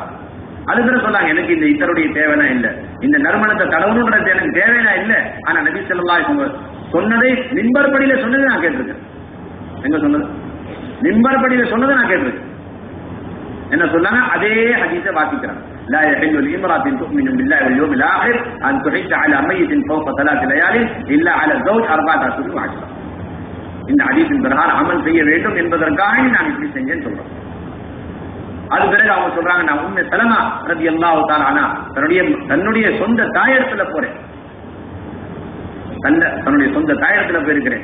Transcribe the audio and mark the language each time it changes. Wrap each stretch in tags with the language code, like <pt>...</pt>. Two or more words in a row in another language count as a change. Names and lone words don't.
<ta>அதுக்கு சொன்னாங்க, எனக்கு இந்த இத்தருடைய தேவைனா இல்ல, இந்த நறுமணத்தை தடவணுன்றது எனக்கு தேவைனா இல்ல. ஆனா நபி</ta> <ar>صلى الله عليه وسلم</ar> <ta>சொன்னதை மிம்பர் படியில சொன்னது நான் கேட்டிருக்கேன். எங்க சொன்னது? மிம்பர் படியில சொன்னதை நான் கேட்டிருக்கேன். என்ன சொன்னாங்க? அதே ஹதீஸை வாசிக்கிறாங்க.</ta> <ar>لا يحل لامرأة تؤمن بالله واليوم الآخر أن تحج على ميت فوق 3 ليال إلا على الزوج 4 أشهر وعشرة.</ar> <ta>இந்த ஹதீஸின் பிரகாரம் அமல் செய்ய வேண்டும் என்பதற்காக நான் இப்படி செஞ்சேன்னு சொல்றேன். அது பிறகு அவங்க சொல்றாங்க, நான் உம்மே சலமா</ta> <ar>رضي الله تعالى عنها</ar> <ta>தன்னுடைய சொந்த தாயிடத்துல போறேன். தன்னுடைய சொந்த தாயிடத்துல போயிருக்கிறேன்.</ta>